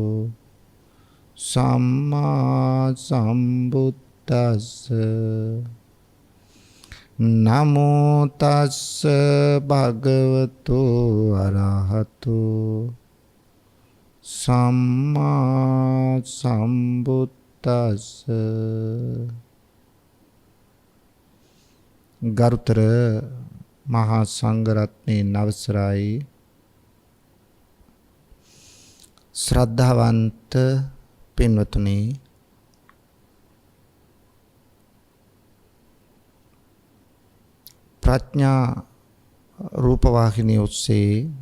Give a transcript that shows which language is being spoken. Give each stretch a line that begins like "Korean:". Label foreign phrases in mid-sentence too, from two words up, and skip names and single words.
Pali: සම්මා සම්බුද්දස්ස නමෝ තස්ස භගවතු අරහතු සම්මා සම්බුද්දස්ස.
Sinhala: ගරුතර මහා සංඝරත්නයේ අවසරයි ශ්‍රද්ධාවන්ත පින්වතුනි, ප්‍රඥා රූපවාහිනිය ඔස්සේ